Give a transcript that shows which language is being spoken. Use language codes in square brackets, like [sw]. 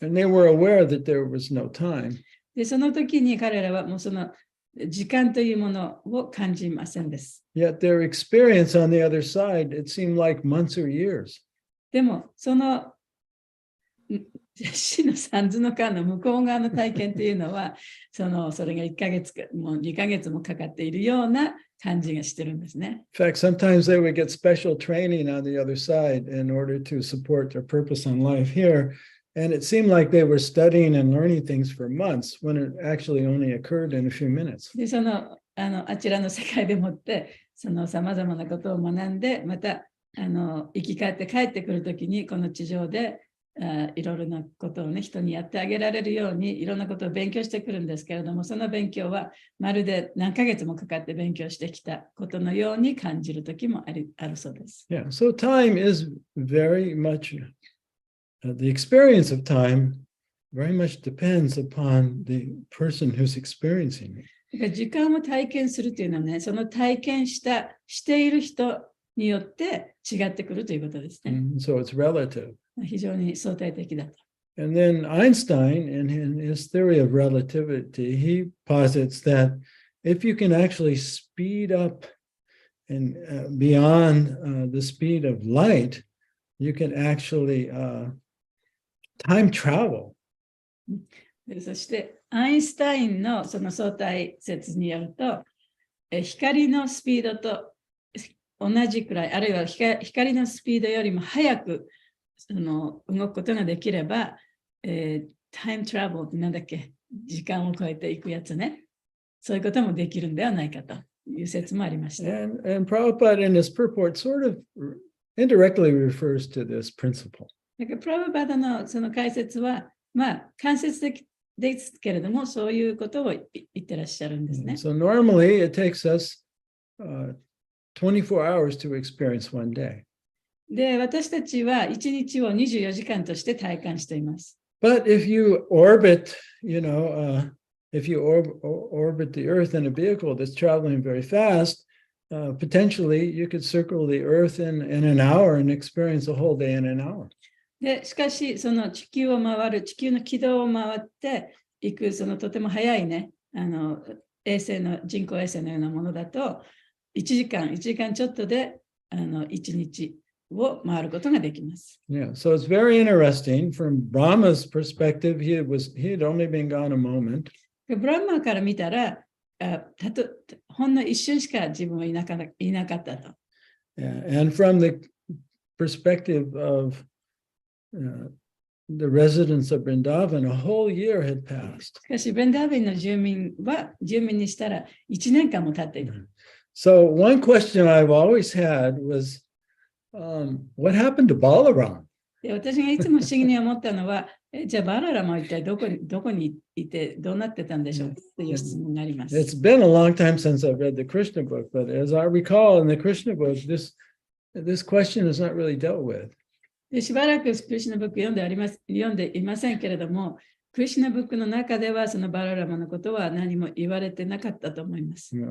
[en] And they were aware that there was no time. [ja] で、その時に彼らはもう時間というものを感じませんです。 [en] Yet their experience on the other side, it seemed like months or years. [ja] でも、死の三途の川の向こう側の体験というのは、それが1ヶ月か、もう2ヶ月もかかっているような感じがしてるんですね。 [en] In fact, sometimes they would get special training on the other side in order to support their purpose on life here. And it seemed like they were studying and learning things for months when it actually only occurred in a few minutes. [ja] で、あちらの世界でもって、さまざまなことを学んで、また、生き返って帰ってくるときに、この地上でいろいろなことをね、人にやってあげられるように、いろんなことを勉強してくるんですけれども、その勉強はまるで何ヶ月もかかって勉強してきたことのように感じるときもあるそうです。 [en] Yeah, so time is very much, the experience of time very much depends upon the person who's experiencing it. [ja] だから時間を体験するというのはね、その体験している人によって違ってくるということですね。 [en] So it's relative. [ja] 非常に相対的だと。 [en] And then Einstein, in his theory of relativity, he posits that if you can actually speed up and beyond the speed of light, you can actually time travel. [ja] そして、アインシュタインのその相対説によると、光のスピードと同じくらい、あるいは光のスピードよりも速く動くことができれば、タイムトラベルってなんだっけ、時間を超えていくやつね。そういうこともできるんではないかという説もありました。 [en] And Prabhupada in his purport sort of indirectly refers to this principle. [ja] だからプラブパダのその解説は、間接的ですけれども、そういうことを言ってらっしゃるんですね。 [en] So normally it takes us 24 hours to experience one day. [ja] で、私たちは1日を24時間として体感しています。 [en] But if you orbit, if you orbit the Earth in a vehicle that's traveling very fast, potentially you could circle the Earth in an hour and experience a whole day in an hour. [ja] で、しかし、その地球を回る、地球の軌道を回っていく、そのとても速いね、人工衛星のようなものだと、1時間ちょっとで1日を回ることができます。 [en] Yeah, so it's very interesting. From Brahma's perspective, he had only been gone a moment. [ja] ブランマーから見たら、ほんの一瞬しか自分はいなかったと。 [en] Yeah, and from the perspective of the residents of Vrindavan, a whole year had passed. [ja] しかし、ブンダービンの住民にしたら1年間も経っている。 [en] So one question I've always had was, what happened to Balaram? [ja] で私がいつも不思議に思ったのは、じゃあバララマは一体どこにいてどうなってたんでしょうという質問があります。 [en] It's been a long time since I've read the Krishna book, but as I recall in the Krishna book, this question is not really dealt with. [ja] でしばらくクリシュナブック読んでいませんけれども、クリシュナブックの中ではそのバララマのことは何も言われてなかったと思います。